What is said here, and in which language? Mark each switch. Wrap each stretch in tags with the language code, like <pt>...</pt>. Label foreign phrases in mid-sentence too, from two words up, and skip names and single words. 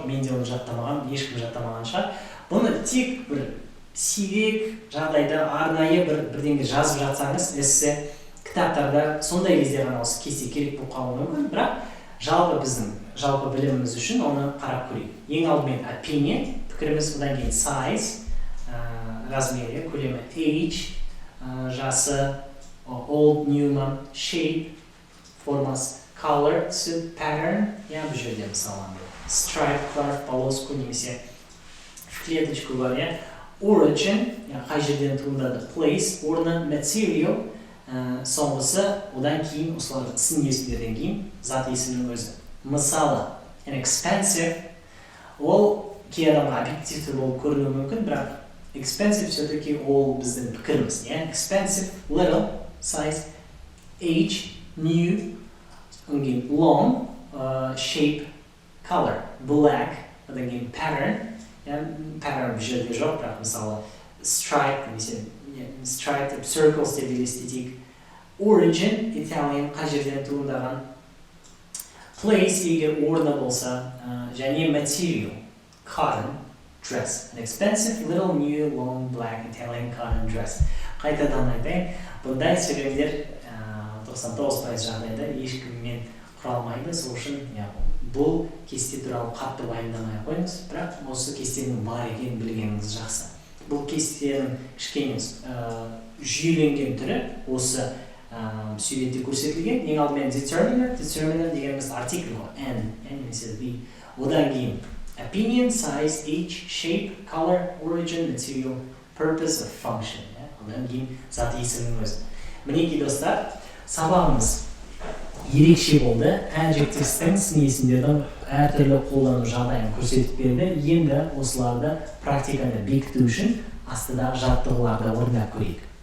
<kk>Мен де оны жаттамаған, ешкім жаттамаған шығар. Бұны тек бір сирек жағдайда арнайы бірдеңе жазып жатсаңыз, эссе, кітаптарда сондай кезде ғана осы кесте керек болып қалуы мүмкін, бірақ жалпы біліміміз үшін оны қарап көрейік. Ең алдымен opinion, пікіріміз, одан кейін size, размері, көлемі, age, жасы,</kk> <en>old, new, shape,</en> <kk>формасы, color, түсі, pattern, бұл жерде мысалы, stripe бар, полоску, немесе клеточку бар, origin, қай жерден туындады, place, орны, material, соңғысы, одан кейін, осылар сын есімдерден кейін, зат есімнің өзі. Мысалы, expensive, ол кей адамға объективті болып көрінуі мүмкін, бірақ expensive все-таки ол біздің пікіріміз.</kk> <en>Expensive, little, size, age, new, long, shape, color, black,</en> <kk>одан кейін pattern, pattern бұл жерде жоқ, бірақ мысалы stripe, немесе</kk> <en>stripe, circles</en> <kk>деп елестетейік. Origin, Italian, қай жерден туындаған. Place, егер орны болса, және material,</kk> <en>cotton, dress. An expensive, little, new, long, black, Italian cotton dress.</en> <kk>Қайтадан айтайын, бұндай сөйлемдер 99% жағдайда ешкіммен құралмайды, сол үшін бұл кесте туралы қатты уайымдамай қойыңыз, бірақ осы кестенің бар екенін білгеніңіз жақсы. Бұл кестенің кішкене жүйеленген түрі осы суретте көрсетілген. Ең алдымен determiner дегеніміз артикль ғой, немесе be. Одан кейін</kk> <en>opinion, size, age, shape, color, origin, material, purpose of function.</en> <kk>Одан кейін зат есімнің өзі. Мінекей достар, сабағымыз ерекше болды. Adjectives-тің сын есімдердің әртүрлі қолдану жағдайын көрсетіп берді. Енді осыларды практиканы бекіту үшін астыдағы жаттығуларды орындап көрейік.</kk>